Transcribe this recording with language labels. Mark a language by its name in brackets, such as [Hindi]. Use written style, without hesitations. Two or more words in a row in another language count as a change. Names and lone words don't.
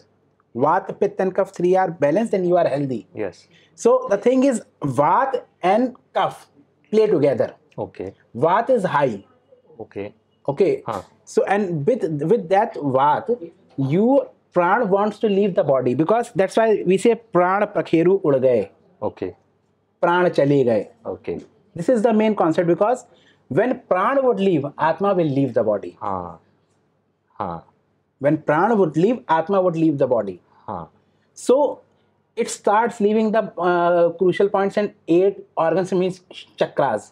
[English] Vata, Pitta, and Kapha, 3 are balanced, then you are healthy. Yes. So the thing is, Vata and Kapha play together. Okay. Vata is high. Okay. Okay. So and with that Vata, Pran wants to leave the body, because that's why we say [Hindi] प्राण पखेरू उड़ गए. [English] Okay. [Hindi] प्राण चले गए. [English] Okay. This is the main concept, because when Pran would leave, Atma will leave the body. When Pran would leave, Atma would leave the body. So it starts leaving the crucial points, and 8 organs, means chakras.